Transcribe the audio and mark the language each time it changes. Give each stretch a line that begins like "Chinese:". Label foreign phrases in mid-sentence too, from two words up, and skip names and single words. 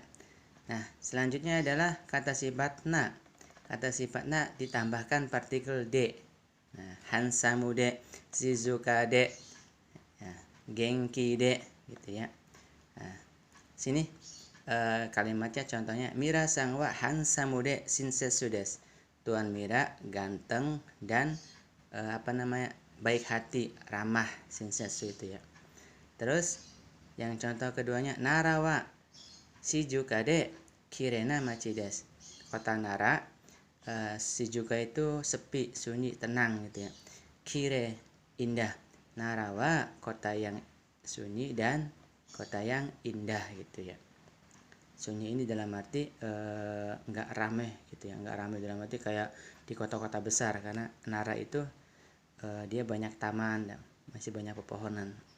Indonesian: Nah, selanjutnya adalah kata sifat na. Kata sifat na ditambahkan partikel D.
Japanese: Nah, ハンサムで、静かで, ya, 元気で,
Indonesian: gitu ya.
Japanese: Nah,
Indonesian: sini kalimatnya contohnya,
Japanese: ミラさんはハンサムで親切です.
Indonesian: Tuan Mira ganteng dan baik hati, ramah, shinsetsu itu ya. Terus yang contoh keduanya,
Japanese: 奈良は静かできれいな町です.
Indonesian: Kota Nara, shijuka itu sepi, sunyi, tenang gitu ya. Kire, indah. Nara wa kota yang sunyi dan kota yang indah gitu ya. Sunyi ini dalam arti nggak ramai gitu ya, nggak ramai dalam arti kayak di kota-kota besar, karena Nara itu dia banyak taman, masih banyak pepohonan.